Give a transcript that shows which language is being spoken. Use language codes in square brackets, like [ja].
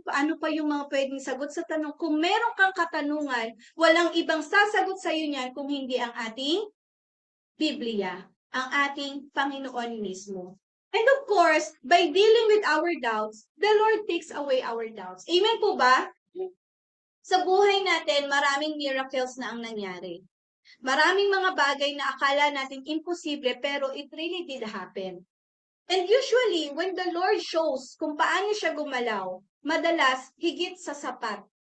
[tl] Paano pa yung mga pwedeng sagot sa tanong? Kung meron kang katanungan, walang ibang sasagot sa iyo niyan kung hindi ang ating Biblia, ang ating Panginoon mismo. [en] And of course, by dealing with our doubts, the Lord takes away our doubts. [tl] Amen po ba? Sa buhay natin, maraming miracles na ang nangyari. Maraming mga bagay na akala natin imposible pero [en] it really did happen. And usually, when the Lord shows [tl] kung paano siya gumalaw, madalas higit sa sapat.